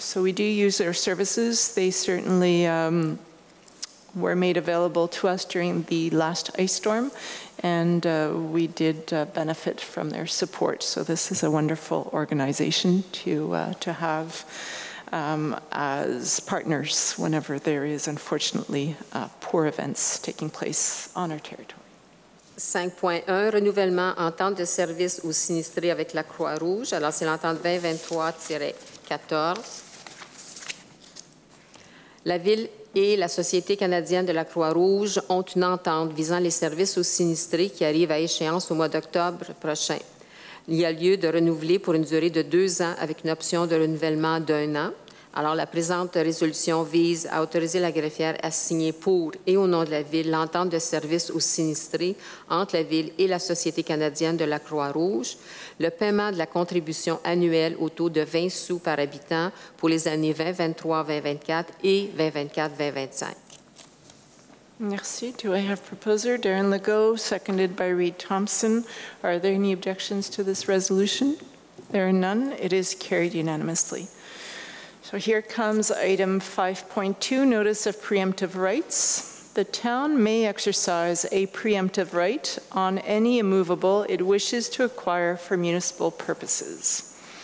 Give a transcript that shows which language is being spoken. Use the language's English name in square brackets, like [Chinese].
[English] So we do use their services. They certainly were made available to us during the last ice storm, and we did benefit from their support. So this is a wonderful organization to have as partners whenever there is, unfortunately, poor events taking place on our territory. [French] 5.1, renouvellement entente de service aux sinistrés avec la Croix-Rouge. Alors, c'est l'entente 2023-14. La Ville et la Société canadienne de la Croix-Rouge ont une entente visant les services aux sinistrés qui arrive à échéance au mois d'octobre prochain. Il y a lieu de renouveler pour une durée de 2 ans avec une option de renouvellement d'1 an. Alors, la présente résolution vise à autoriser la greffière à signer pour et au nom de la Ville l'entente de service aux sinistrés entre la Ville et la Société canadienne de la Croix-Rouge, le paiement de la contribution annuelle au taux de 20 sous par habitant pour les années 2023-2024 et 2024-2025. Merci. [English] Do I have proposer? Darren Legault, seconded by Reed Thompson. Are there any objections to this resolution? There are none. It is carried unanimously. So here comes item 5.2, notice of preemptive rights. The town may exercise a preemptive right on any immovable it wishes to acquire for municipal purposes.